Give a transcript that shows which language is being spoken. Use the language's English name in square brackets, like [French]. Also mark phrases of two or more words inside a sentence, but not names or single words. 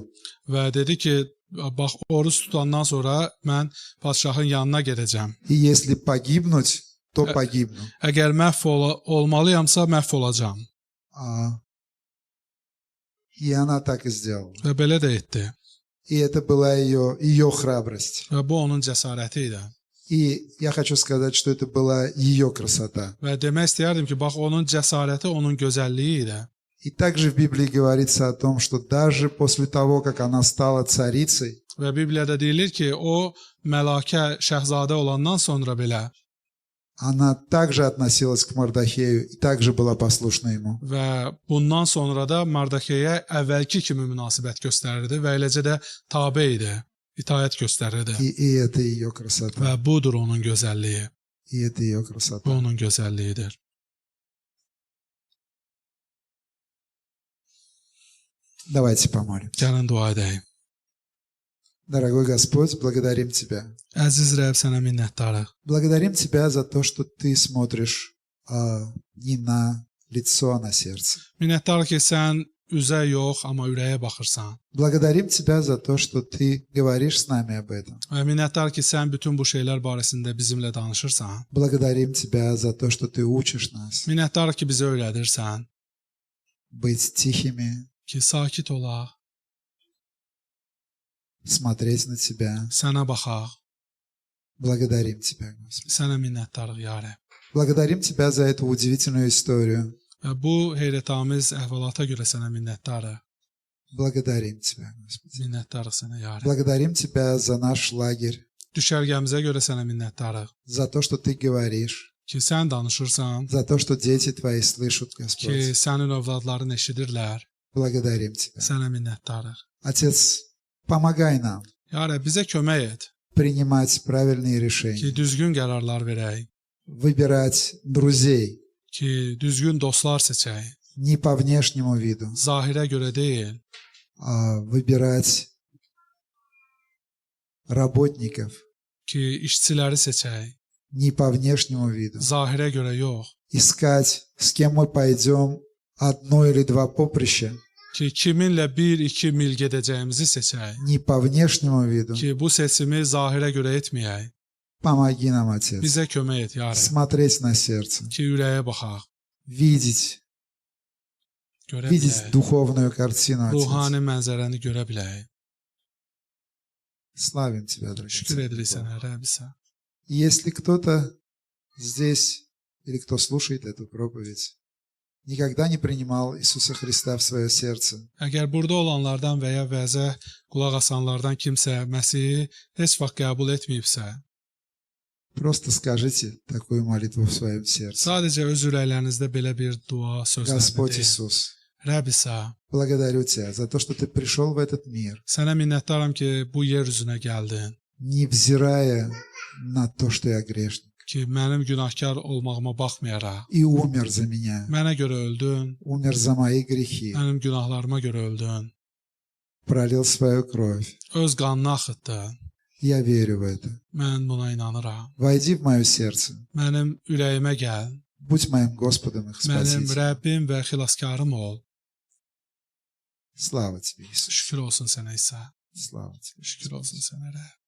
[Azerbaijani] Və dedi ki, bax oruç tutandan sonra mən padşahın yanına gedəcəm. [Russian] И если погибнуть, то погибну. [Azerbaijani] Əgər məhv olmalıyamsa məhv olacağam. [Russian] И она так и сделала. [Azerbaijani] Və belə də etdi. [Russian] И это была ее храбрость. [Azerbaijani] Və bu onun cəsarəti idi. [Russian] И я хочу сказать, что это была ее красота. [Azerbaijani] Və demək istəyərdim ki, bax onun cəsarəti, onun gözəlliyi idi. [Russian] И также в Библии говорится о том, что даже после того, как она стала царицей, [Azerbaijani] Və Bibliyada deyilir ki, o mələkə şəhzadə olandan sonra belə [Russian] она также относилась к Мордохею и также была послушна ему. [Azerbaijani] və bundan sonra da Mardokeyə əvvəlki kimi münasibət göstərirdi və eləcə də tabe idi, itaət göstərirdi. [Russian] И это ее красота. [Azerbaijani] Və budur onun gözəlliyi. [Russian] И это ее [Azerbaijani] Bu [Russian] красота. [Azerbaijani] onun gözəlliyidir. [Russian] Давайте помолимся. [Azerbaijani] Gəlin dua edək. [Russian] Дорогой Господь, благодарим Тебя. [Azerbaijani] Əziz Rəbb, sənə minnətdarıq. [Russian] Благодарим Тебя за то, что Ты смотришь не на лицо, а на сердце. [Azerbaijani] Minnətdarıq ki, sən üzə yox, amma ürəyə baxırsan. [Russian] Благодарим Тебя за то, что Ты говоришь с нами об этом. [Azerbaijani] Və minnətdarıq ki, sən bütün bu şeylər barəsində bizimlə danışırsan. [Russian] Благодарим Тебя за то, что Ты учишь нас [Azerbaijani] Minnətdarıq ki, bizə öyrədirsən [Russian] быть тихими, [Azerbaijani] ki, sakit olaq, [Russian] смотреть на Тебя. [Azerbaijani] sənə baxaq. [Russian] Благодарим Тебя, Господи. [Azerbaijani] Sənə minnətdarıq, ya Rəbb. [Russian] Благодарим Тебя за эту удивительную историю. [Azerbaijani] Və bu heyrətamiz əhvalata görə sənə minnətdarıq. [Russian] Благодарим Тебя, Господи. [Azerbaijani] Minnətdarıq sənə, ya Rəbb. [Russian] Благодарим Тебя за наш лагерь, [Azerbaijani] Düşərgəmizə görə sənə minnətdarıq. [Russian] за то, что Ты говоришь, [Azerbaijani] Ki, sən danışırsan, [Russian] за то, что дети Твои слышат, [Azerbaijani] ki, [Russian] Господь. [Azerbaijani] sənin övladların eşidirlər. [Russian] Благодарим Тебя. [Azerbaijani] Sənə minnətdarıq. [Russian] Отец, помогай нам [Azerbaijani] Ya Rəbb, bizə kömək et [Russian] принимать правильные [Azerbaijani] ki, [Russian] решения, [Azerbaijani] düzgün qərarlar verək, [Russian] выбирать друзей [Azerbaijani] ki, düzgün dostlar seçək. [Russian] не по внешнему виду, [Azerbaijani] Zahirə görə deyil, [Russian] а выбирать работников [Azerbaijani] ki, işçiləri seçək. [Russian] не по внешнему виду, [Azerbaijani] Zahirə görə yox, [Russian] искать, с кем мы пойдем одно или два поприща, [Azerbaijani] ki, kiminlə 1-2 mil gedəcəyimizi seçək. [Russian] не по внешнему виду. [Azerbaijani] Ki, bu seçimi zahirə görə etməyək. [Russian] Помоги нам, Отец, [Azerbaijani] Bizə kömək et, ya Rəbb. [Russian] смотреть на сердце, [Azerbaijani] Ki, ürəyə baxaq, [Russian] видеть [Azerbaijani] görə bilək. [Russian] духовную картину, Отец. [Azerbaijani] Ruhani mənzərəni görə bilək. [Russian] Славим Тебя, [Azerbaijani] Şükür [Russian] драгоценный [Azerbaijani] edirik [Russian] Бог. [Azerbaijani] sənə, Rəbbisə. [Russian] Если кто-то здесь или кто слушает эту проповедь никогда не принимал Иисуса Христа в свое сердце, [Azerbaijani] Əgər burada olanlardan və ya vəzə qulaq asanlardan kimsə Məsihi heç vaxt qəbul etməyibsə, [Russian] просто скажите такую молитву в своем сердце. [Azerbaijani] sadəcə öz ürəklərinizdə belə bir dua sözlərini [Russian] Господь [Azerbaijani] deyin. [Russian] Иисус, [Azerbaijani] Rəbbisə, [Russian] благодарю Тебя за то, что Ты пришел в этот мир, [Azerbaijani] sənə minnətdaram ki, bu yer üzünə gəldin. [Russian] невзирая на то, что я грешник, [Azerbaijani] Ki, mənim günahkar olmağıma baxmayaraq, [Russian] и умер за меня, [Azerbaijani] mənə görə öldün, [Russian] умер за мои грехи, [Azerbaijani] mənim günahlarıma görə öldün, [Russian] пролил свою кровь. [Azerbaijani] öz qanını axıtdın. [Russian] Я верю в это. [Azerbaijani] Mən buna inanıram. [Russian] Войди в мое сердце, [Azerbaijani] Mənim ürəyimə gəl, [Russian] будь моим Господом и [Azerbaijani] mənim [Russian] Спасителем. [Azerbaijani] Rəbbim və xilaskarım ol. [Russian] Слава Тебе, Иисус. [Azerbaijani] Şükür olsun sənə İsa. [Russian] Слава Тебе. [Azerbaijani] Şükür olsun sənə Rəbb.